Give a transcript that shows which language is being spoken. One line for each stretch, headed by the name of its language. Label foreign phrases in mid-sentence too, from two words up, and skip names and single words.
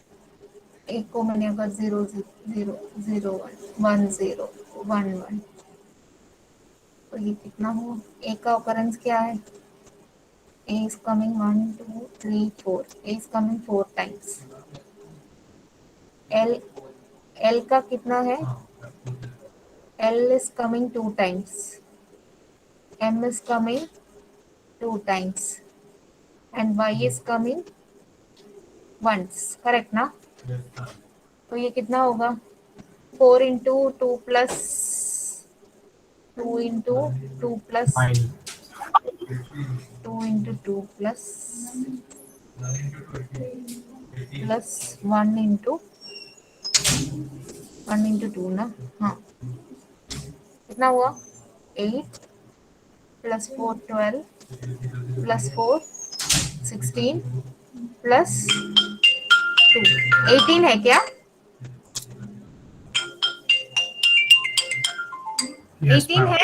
Hindi: एक को मैंने अगर 0 0 0 1 0 1 1, तो ये कितना हुआ? ए का ऑकरेंस क्या है?
English: A is coming 1 2 3 4, A is coming 4 times.
Hindi: एल एल का कितना है?
English: L is coming 2 times, M is coming 2 times and y is coming once, correct
Hindi: ना? तो ये कितना होगा?
English: 4 into 2 plus 2 into 2 plus 2 into 2 plus 1 into 2 ना?
Hindi: हाँ, कितना हुआ?
English: 8 plus 4 12 plus 4 16 plus 2 18
Hindi: है क्या? 18 है?